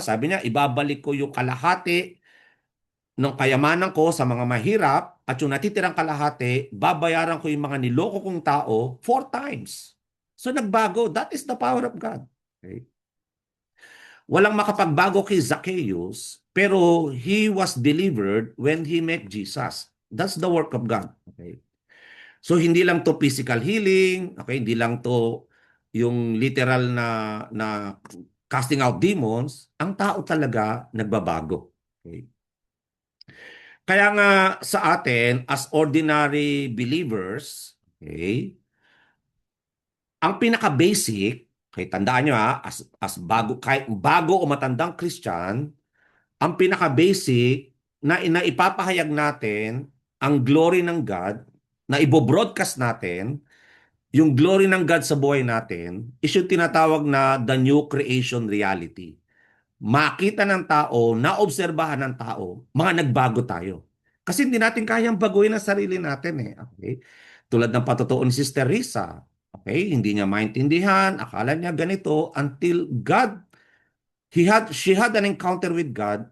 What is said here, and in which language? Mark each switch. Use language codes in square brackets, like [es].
[tl] Sabi niya, ibabalik ko yung kalahati ng kayamanan ko sa mga mahirap at yung natitirang kalahati, babayaran ko yung mga niloko kong tao 4 times. So nagbago. [en] That is the power of God. Okay? [tl] Walang makapagbago kay Zacchaeus, pero [en] he was delivered when he met Jesus. That's the work of God. Okay? So [tl] hindi lang to [en] physical healing, okay? [tl] Hindi lang to yung literal na [en] casting out demons, [tl] ang tao talaga nagbabago. Okay? Kaya nga sa atin as ordinary believers, okay? Ang pinaka-basic, okay, tandaan nyo as bago, kahit bago o matandang Christian, ang pinaka-basic na ipapahayag natin ang glory ng God, na ibo-broadcast natin, yung glory ng God sa buhay natin, is yung tinatawag na [en] the new creation reality. [tl] Makita ng tao, naobserbahan ng tao, mga nagbago tayo. Kasi hindi natin kayang baguhin ang sarili natin eh. Okay? Tulad ng patutuo ni Sister Risa. Okay? Hindi niya maintindihan, akala niya ganito, [en] until God, she had an encounter with God.